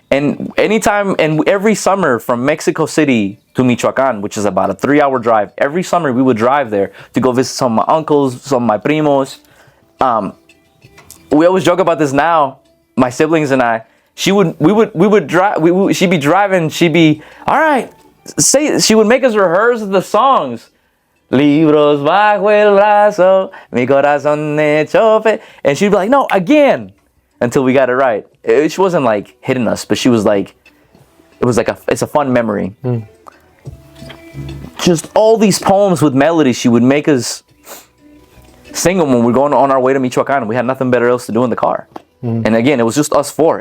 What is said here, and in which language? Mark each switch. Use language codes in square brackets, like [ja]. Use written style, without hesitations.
[en] And every summer from Mexico City to Michoacan, which is about a 3-hour drive, every summer we would drive there to go visit some of my uncles, some of my primos. We always joke about this now, my siblings and I. She'd be driving, she'd be, all right, she would make us rehearse the songs. [es] Libros bajo el brazo, mi corazón hecho fe. [en] And she'd be like, no, again, until we got it right. She wasn't like hitting us, but she was like, it's a fun memory. Mm. Just all these poems with melodies, she would make us sing them when we were going on our way to Michoacan. We had nothing better else to do in the car. Mm. And again, it was just us 4.